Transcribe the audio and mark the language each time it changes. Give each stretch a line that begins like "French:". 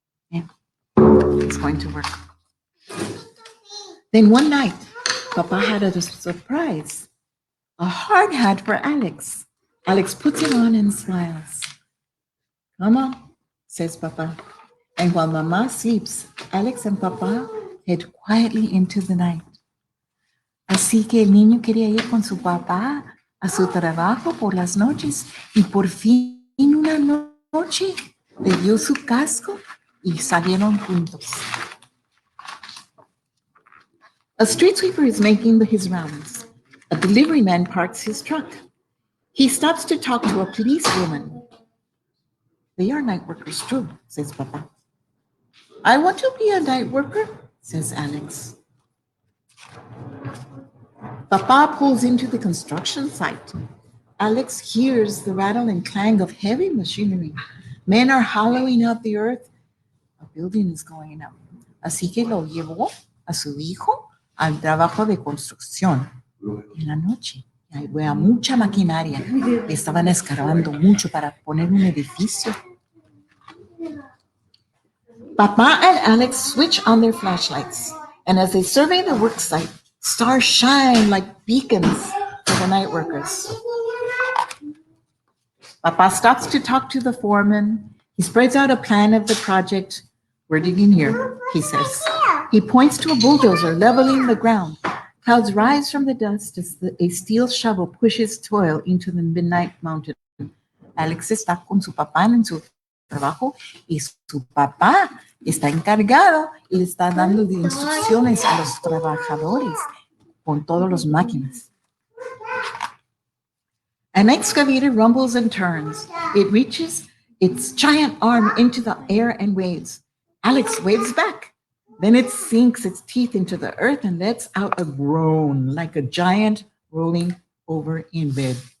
English: Yeah, it's going to work. Then one night, Papa had a surprise, a hard hat for Alex. Alex puts it on and smiles. Come on, says Papa. And while Mama sleeps, Alex and Papa head quietly into the night.
Spanish: Así que el niño quería ir con su papá a su trabajo por las noches y por fin una noche le dio su casco y salieron juntos.
English: A street sweeper is making his rounds. A delivery man parks his truck. He stops to talk to a policewoman. They are night workers too, says Papa. I want to be a night worker, says Alex. Papa pulls into the construction site. Alex hears the rattle and clang of heavy machinery. Men are hollowing out the earth. A building is going up.
Spanish: Así que lo llevó a su hijo al trabajo de construcción. En la noche, había mucha maquinaria. Estaban escarbando mucho para poner un edificio.
English: Papa and Alex switch on their flashlights, and as they survey the work site, stars shine like beacons for the night workers. Papa stops to talk to the foreman. He spreads out a plan of the project. We're digging here, he says. He points to a bulldozer leveling the ground. Clouds rise from the dust as a steel shovel pushes toil into the midnight mountain.
Spanish: Alex está con su papá en su trabajo y su papá está encargado y le está dando instrucciones a los trabajadores con todas las máquinas.
English: An excavator rumbles and turns. It reaches its giant arm into the air and waves. Alex waves back. Then it sinks its teeth into the earth and lets out a groan like a giant rolling over in bed.